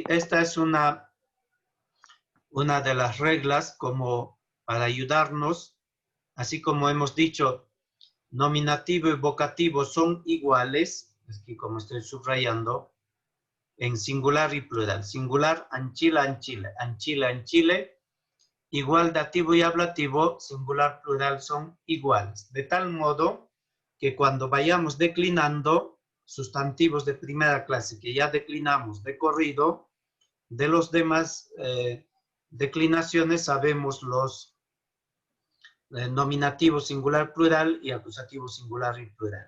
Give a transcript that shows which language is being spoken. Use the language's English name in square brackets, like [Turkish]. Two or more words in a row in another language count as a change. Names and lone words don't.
[Spanish] Esta es una de las reglas como para ayudarnos, así como hemos dicho, nominativo y vocativo son iguales, aquí como estoy subrayando, en singular y plural. Singular, [Latin] anchila, anchile, anchila, anchile. [Spanish] Igual dativo y ablativo, singular, plural, son iguales. De tal modo que cuando vayamos declinando sustantivos de primera clase, que ya declinamos de corrido, de los demás declinaciones sabemos los nominativo singular, plural y acusativo singular y plural.